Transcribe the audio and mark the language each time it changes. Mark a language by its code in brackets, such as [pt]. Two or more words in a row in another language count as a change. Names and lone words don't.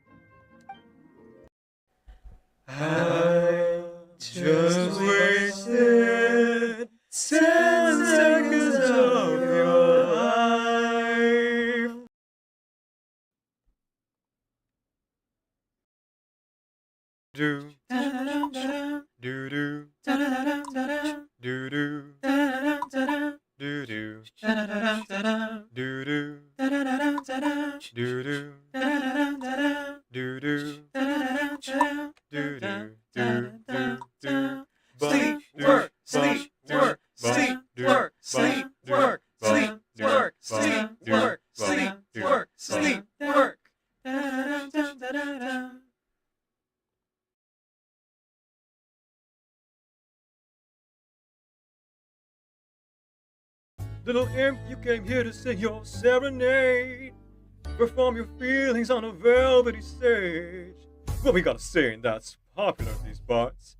[en] I just wasted 10 seconds of your life. Do Da-da-dum-da-dum. do Da-da-dum-da-dum. do do Da-da-dum-da-dum. do do Da-da-dum-da-dum. do do Da-da-dum-da-dum. do do Da-da-dum-da-dum. do do Da-da-dum-da-dum. do do do do. Sleep, work, sleep, work, sleep, work, sleep, work, sleep, work, sleep, work, sleep, work, sleep, work. Da-da-dum-dum-da-dum. Little imp, you came here to sing your serenade. Perform your feelings on a velvety stage. What we gotta sing that's popular in these parts?